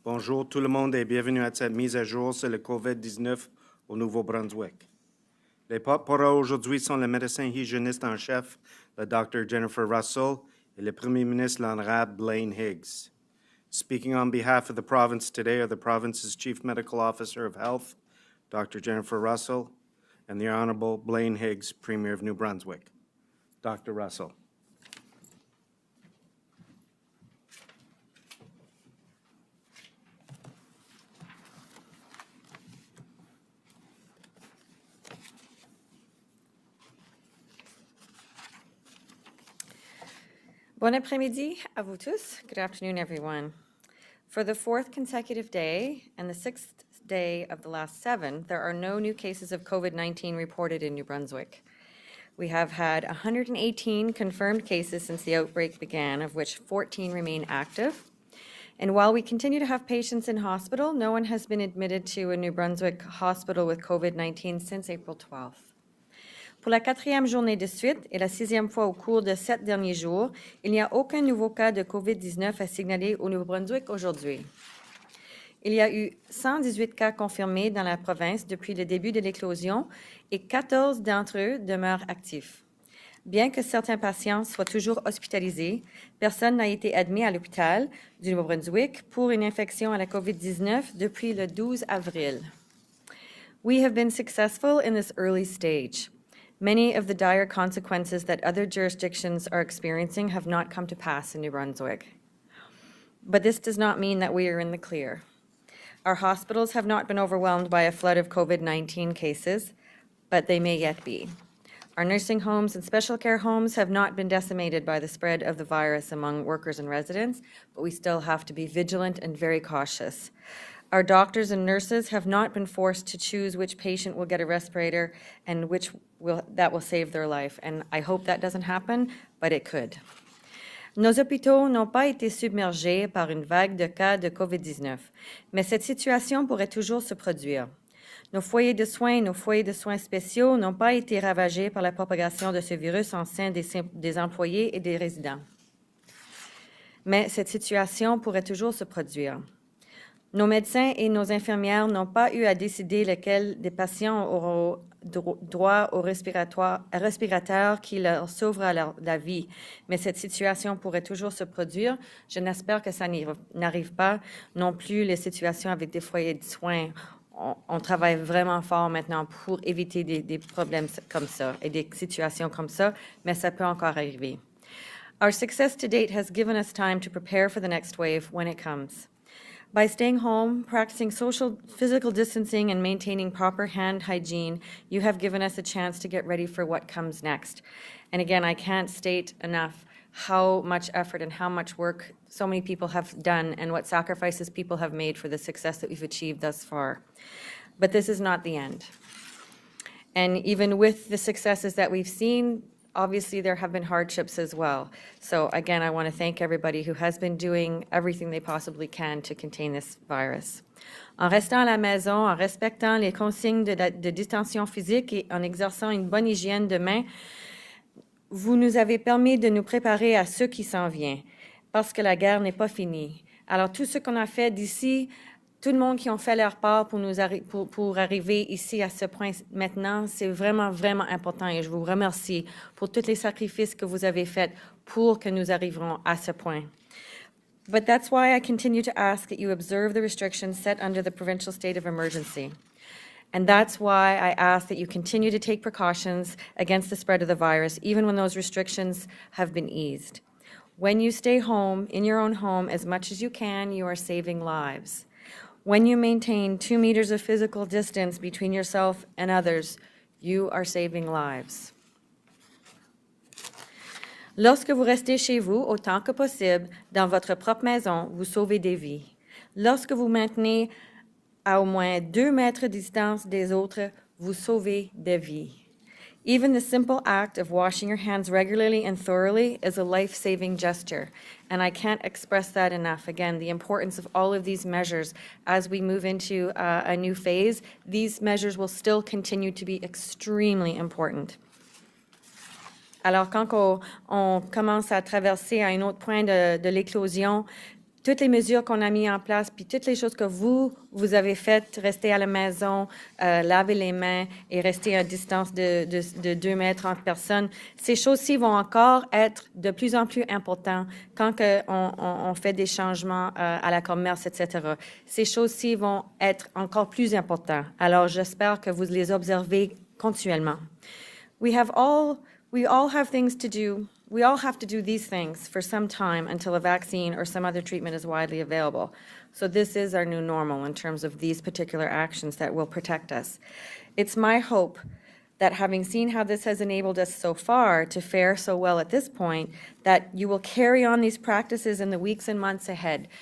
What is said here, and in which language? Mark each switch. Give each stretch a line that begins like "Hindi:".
French: Bonjour tout le monde et bienvenue à cette mise à jour sur le COVID-19 au Nouveau-Brunswick. Les porte-paroles aujourd'hui sont le médecin hygiéniste en chef, le Dr. Jennifer Russell, et le Premier ministre, l'honorable Blaine Higgs.
English: Speaking on behalf of the province today are the province's Chief Medical Officer of Health, Dr. Jennifer Russell, and the Honorable Blaine Higgs, Premier of New Brunswick. Dr. Russell.
French: Bon après-midi à vous tous.
English: Good afternoon, everyone. For the fourth consecutive day and the sixth day of the last 7, there are no new cases of COVID-19 reported in New Brunswick. We have had 118 confirmed cases since the outbreak began, of which 14 remain active. And while we continue to have patients in hospital, no one has been admitted to a New Brunswick hospital with COVID-19 since April 12th.
French: Pour la 4e journée de suite et la 6e fois au cours de 7 derniers jours, il n'y a aucun nouveau cas de COVID-19 à signaler au Nouveau-Brunswick aujourd'hui. Il y a eu 118 cas confirmés dans la province depuis le début de l'éclosion et 14 d'entre eux demeurent actifs. Bien que certains patients soient toujours hospitalisés, personne n'a été admis à l'hôpital du Nouveau-Brunswick pour une infection à la COVID-19 depuis le 12 avril.
English: We have been successful in this early stage. Many of the dire consequences that other jurisdictions are experiencing have not come to pass in New Brunswick. But this does not mean that we are in the clear. Our hospitals have not been overwhelmed by a flood of COVID-19 cases, but they may yet be. Our nursing homes and special care homes have not been decimated by the spread of the virus among workers and residents, but we still have to be vigilant and very cautious. Our doctors and nurses have not been forced to choose which patient will get a respirator and that will save their life. And I hope that doesn't happen, but it could.
French: Nos hôpitaux n'ont pas été submergés par une vague de cas de COVID-19, mais cette situation pourrait toujours se produire. Nos foyers de soins et nos foyers de soins spéciaux n'ont pas été ravagés par la propagation de ce virus en sein des employés et des résidents. Mais cette situation pourrait toujours se produire. Nos médecins et nos infirmières n'ont pas eu à décider lesquels des patients auront droit au respirateur qui leur sauvera la vie. Mais cette situation pourrait toujours se produire. Je n'espère que ça n'arrive pas non plus les situations avec des foyers de soins. On travaille vraiment fort maintenant pour éviter des problèmes comme ça et des situations comme ça, mais ça peut encore arriver.
English: Our success to date has given us time to prepare for the next wave when it comes. By staying home, practicing social physical distancing, and maintaining proper hand hygiene, you have given us a chance to get ready for what comes next. And again, I can't state enough how much effort and how much work so many people have done and what sacrifices people have made for the success that we've achieved thus far. But this is not the end. And even with the successes that we've seen, obviously, there have been hardships as well. So again, I want to thank everybody who has been doing everything they possibly can to contain this virus.
French: En restant à la maison, en respectant les consignes de distanciation physique et en exerçant une bonne hygiène de main, vous nous avez permis de nous préparer à ce qui s'en vient, parce que la guerre n'est pas finie. Alors, tout ce qu'on a fait d'ici, tout le monde qui ont fait leur part pour arriver ici à ce point maintenant, c'est vraiment, vraiment important et je vous remercie pour tous les sacrifices que vous avez faits pour que nous arriverons à ce point.
English: But that's why I continue to ask that you observe the restrictions set under the provincial state of emergency. And that's why I ask that you continue to take precautions against the spread of the virus, even when those restrictions have been eased. When you stay home, in your own home, as much as you can, you are saving lives. When you maintain 2 meters of physical distance between yourself and others, you are saving lives.
French: Lorsque vous restez chez vous autant que possible, dans votre propre maison, vous sauvez des vies. Lorsque vous maintenez à au moins 2 mètres de distance des autres, vous sauvez des vies.
English: Even the simple act of washing your hands regularly and thoroughly is a life-saving gesture, and I can't express that enough. Again, the importance of all of these measures as we move into a new phase, these measures will still continue to be extremely important.
French: Alors, quand on commence à traverser à un autre point de l'éclosion, toutes les mesures qu'on a mises en place, puis toutes les choses que vous avez faites, rester à la maison, laver les mains et rester à distance de 2 mètres entre personnes, ces choses-ci vont encore être de plus en plus importantes quand on fait des changements à la commerce, etc. Ces choses-ci vont être encore plus importantes. Alors, j'espère que vous les observez continuellement.
English: We all have things to do. We all have to do these things for some time until a vaccine or some other treatment is widely available. So this is our new normal in terms of these particular actions that will protect us. It's my hope that having seen how this has enabled us so far to fare so well at this point, that you will carry on these practices in the weeks and months ahead.